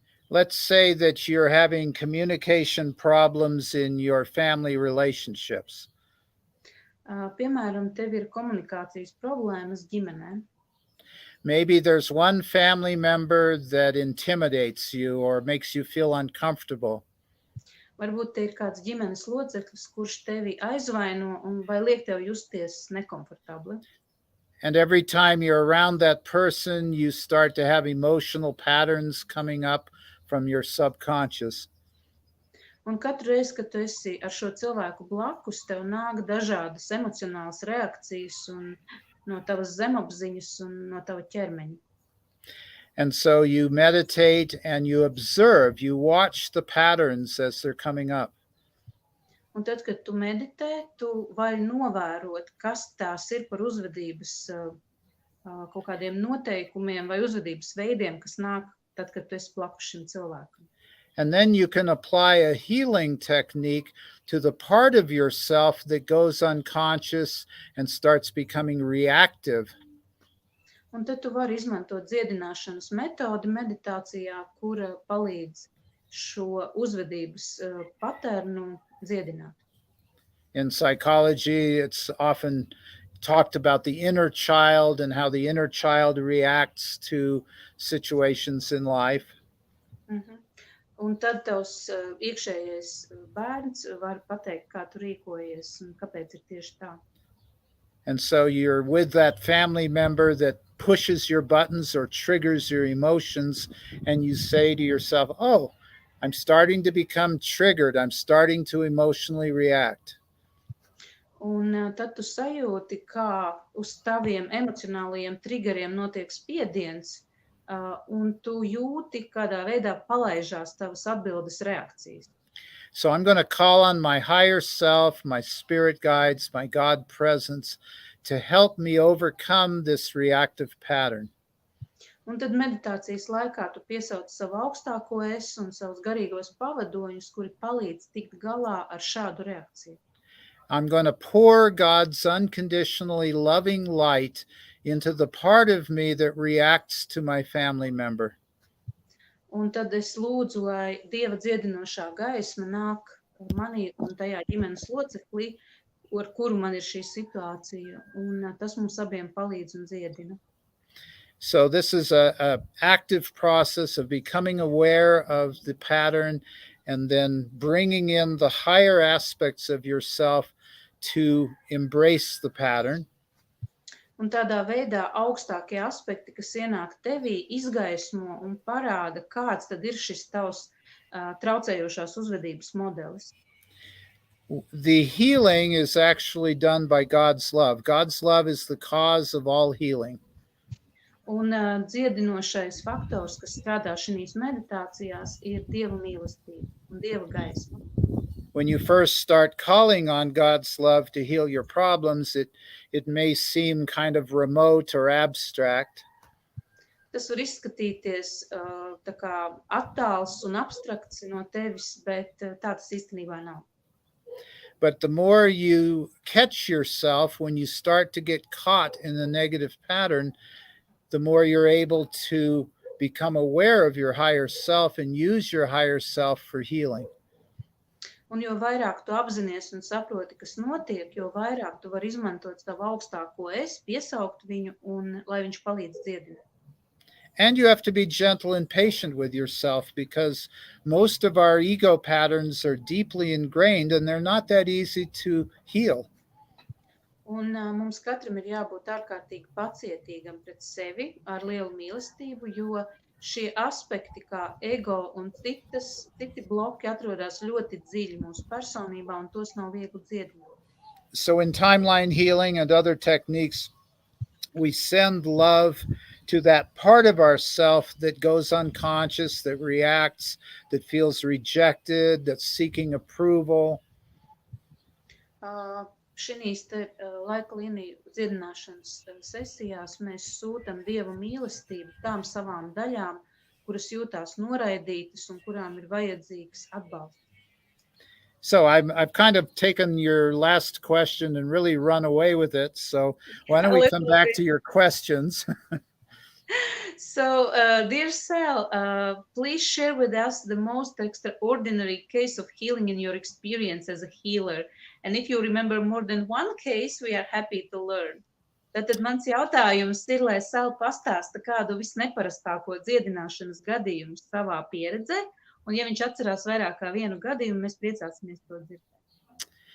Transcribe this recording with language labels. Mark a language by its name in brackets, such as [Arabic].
[English] Let's say that you're having communication problems in your family relationships. [Latvian] Piemēram, tev ir komunikācijas problēmas ģimenē. [English] Maybe there's one family member that intimidates you or makes you feel uncomfortable. [Latvian] Varbūt te ir kāds ģimenes loceklis, kurš tevi aizvaino un vai liek tev justies nekomfortabli. [English] And every time you're around that person, you start to have emotional patterns coming up from your subconscious. [Latvian] Un katru reizi, kad tu esi ar šo cilvēku blakus, tev nāk dažādas emocionālas reakcijas un no tavas zemapziņas un no tava ķermeņa. [English] And so you meditate and you observe, you watch the patterns as they're coming up. [Latvian] Un tad, kad tu meditē, tu vari novērot, kas tās ir par uzvedības kaut kādiem noteikumiem vai uzvedības veidiem, kas nāk tad, kad tu esi blakus šim cilvēkam. [English] And then you can apply a healing technique to the part of yourself that goes unconscious and starts becoming reactive. [Latvian] Un tad tu vari izmantot dziedināšanas metodi meditācijā, kura palīdz šo uzvedības paternu dziedināt. [English] In psychology, it's often talked about the inner child and how the inner child reacts to situations in life. [Latvian] Un tad tavs iekšējais bērns var pateikt, kā tu rīkojies un kāpēc ir tieši tā. [English] And so you're with that family member that pushes your buttons or triggers your emotions, and you say to yourself, oh, I'm starting to become triggered. I'm starting to emotionally react. [Latvian] Un tad tu sajūti, kā uz taviem emocionālajiem triggeriem notiek spiediens, un tu jūti, kādā veidā palaižās tavas atbildes reakcijas. [English] So I'm going to call on my higher self, my spirit guides, my God presence to help me overcome this reactive pattern. [Latvian] Un tad meditācijas laikā tu piesauc savu augstāko es un savus garīgos pavadoņus, kuri palīdz tikt galā ar šādu reakciju. [English] I'm going to pour God's unconditionally loving light into the part of me that reacts to my family member. [Latvian] Un tad es lūdzu, lai Dieva dziedinošā gaisma nāk manī un tajā ģimenes loceklī, ar kuru man ir šī situācija, un tas mums abiem palīdz un dziedina. [English] So this is a active process of becoming aware of the pattern and then bringing in the higher aspects of yourself to embrace the pattern. [Latvian] Un tādā veidā augstākie aspekti, kas ienāk tevī, izgaismo un parāda, kāds tad ir šis tavs traucējošās uzvedības modelis. [English] The healing is actually done by God's love. God's love is the cause of all healing. [Latvian] Un dziedinošais faktors, kas strādā šīs meditācijās, ir Dieva mīlestība un Dieva gaisma. [English] When you first start calling on God's love to heal your problems, it may seem kind of remote or abstract. [Latvian] Tas var izskatīties tā kā attāls un abstrakts no tevis, bet tā tas īstenībā nav. [English] But the more you catch yourself when you start to get caught in the negative pattern, the more you're able to become aware of your higher self and use your higher self for healing. [Latvian] Un jo vairāk tu apzinies un saproti, kas notiek, jo vairāk tu vari izmantot savu augstāko es, piesaukt viņu, un lai viņš palīdz dziedināt. [English] And you have to be gentle and patient with yourself because most of our ego patterns are deeply ingrained and they're not that easy to heal. [Latvian] Un mums katram ir jābūt ārkārtīgi pacietīgam pret sevi ar lielu mīlestību, jo šie aspekti kā ego un citi bloki atrodas ļoti dziļi mūsu personībā, un tos nav viegli dziedināt. [English] So in timeline healing and other techniques, we send love to that part of ourself that goes unconscious, that reacts, that feels rejected, that's seeking approval. [Latvian] Šīs laika līniju dziedināšanas sesijās mēs sūtam Dieva mīlestību tām savām daļām, kuras jūtās noraidītas un kurām ir vajadzīgs atbalsts. [English] So I've kind of taken your last question and really run away with it. So why don't we come back to your questions? So, dear Sal, please share with us the most extraordinary case of healing in your experience as a healer. And if you remember more than one case, we are happy to learn. [Latvian] Tātad mans jautājums ir, lai Sal pastāsta kādu visneparastāko dziedināšanas gadījumu savā pieredzē, un ja viņš atcerās vairāk kā vienu gadījumu, mēs priecāsimies to dzirdēt.